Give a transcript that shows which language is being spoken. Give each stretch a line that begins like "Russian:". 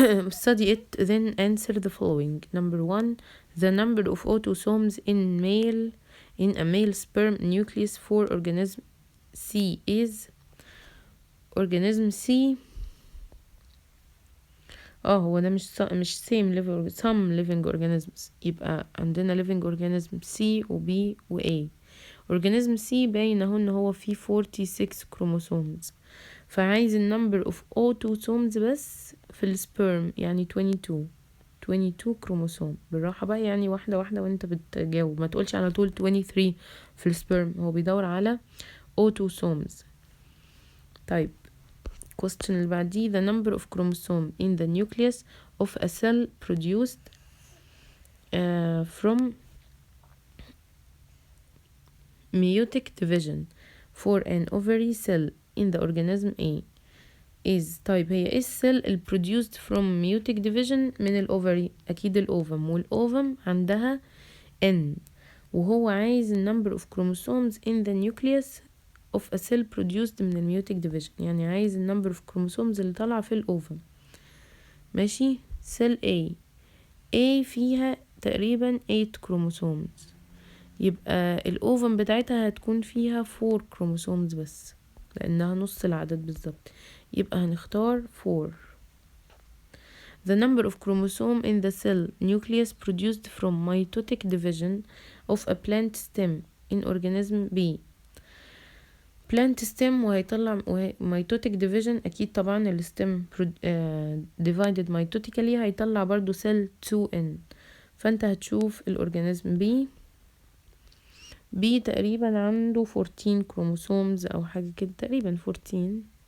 English: study it, then answer the following. number 1. the number of autosomes in a male sperm nucleus for organism C is organism C.
Arabic: هو ده مش same living some living organisms، يبقى عندنا living organism C و B و A. organism C باين اهو ان هو فيه 46 chromosomes، فعايز النمبر of autosomes بس في السبرم يعني 22 كروموسوم. بالراحة بقى، يعني واحدة واحدة وانت بتجاوب، ما تقولش على طول 23 في السبرم، هو بيدور على autosomes.
English: طيب question
Arabic: اللي بعديه
English: the number of chromosome in the nucleus of a cell produced from meiotic division for an ovary cell in the organism A is.
Arabic: طيب هي ايه السيل produced from meiotic division من الاوفري؟ اكيد الاوفم، والاوفم عندها N، وهو عايز number of chromosomes in the nucleus of a cell produced من الميوتيك division، يعني عايز number of chromosomes اللي طالعة في الأوفم. ماشي. cell A فيها تقريبا 8 chromosomes، يبقى الأوفم بتاعتها هتكون فيها 4 chromosomes بس، لأنها نص العدد بالظبط، يبقى هنختار 4.
English: the number of chromosome in the cell nucleus produced from mitotic division of a plant stem in organism B.
Arabic: plant stem وهيطلع mitotic division، اكيد طبعا الستم divided mitotically هيطلع برضو cell 2N، فانت هتشوف الاورجانيزم B تقريبا عنده 14 كروموسومز او حاجة كده، تقريبا 14.